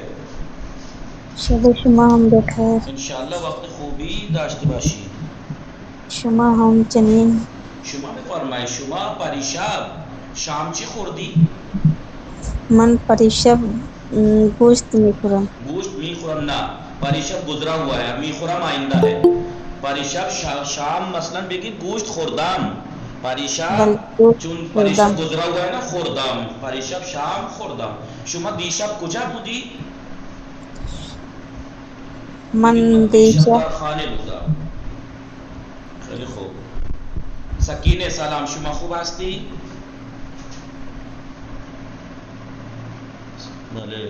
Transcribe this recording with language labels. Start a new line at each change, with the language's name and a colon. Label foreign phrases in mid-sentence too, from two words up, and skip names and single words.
Persian: شب شما هم بخیر. انشالله وقت خوبی داشته باشی. شما همچنین. شما بفرمایید، شما پریشب شام چی خوردی؟ من پریشب گوشت میخورم. گوشت میخورم؟ نه، پریشب
Urdu: گذرا ہوا ہے،
Persian: میخورم
Urdu: آئندہ ہے.
Persian: پریشب شام مثلا بگید گوشت خوردم. پریشب چون پریشب
Urdu: گذرا ہوا ہے نا،
Persian: خوردم. پریشب شام خوردم. شما دیشب کجا بودی؟ من دیشب در خانه بودم. خیلی خوب. سکینه سلام، شما خوب هستی؟ بله.